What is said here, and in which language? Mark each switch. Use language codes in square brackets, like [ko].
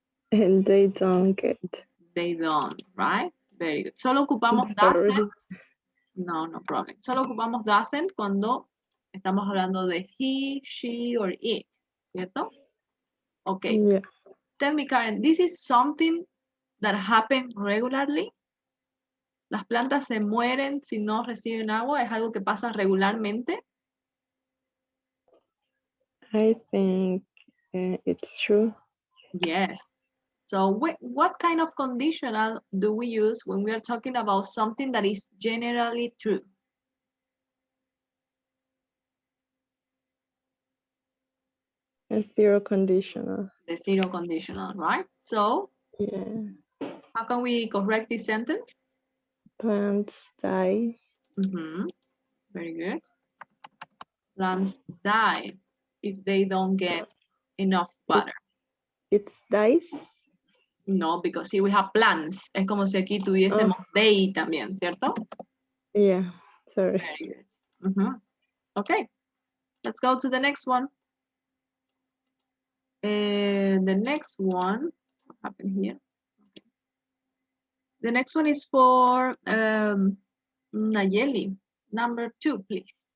[en] And they don't get. They don't, right? Very good. [es] Solo ocupamos [en] Sorry. doesn't. No problem. [es] Solo ocupamos doesn't cuando estamos hablando de [en] he, she, or it, [es] ¿cierto? [en] Okay. Yeah. Tell me, Karen, this is something that happens regularly. [es] Las plantas se mueren si no reciben agua. ¿Es algo que pasa regularmente? [en] I think it's true. Yes. So what kind of conditional do we use when we are talking about something that is generally true? A zero conditional. The zero conditional, right? So Yeah. how can we correct this sentence? Plants die. Very good. Plants die if they don't get enough water. It's dice. No, because here we have plants. [es] Es como si aquí tuviésemos they también, ¿cierto? [en] Yeah, sorry. Very good. Okay, let's go to the next one. The next one, what happened here? Okay. The next one is for Nayeli. Number 2, please.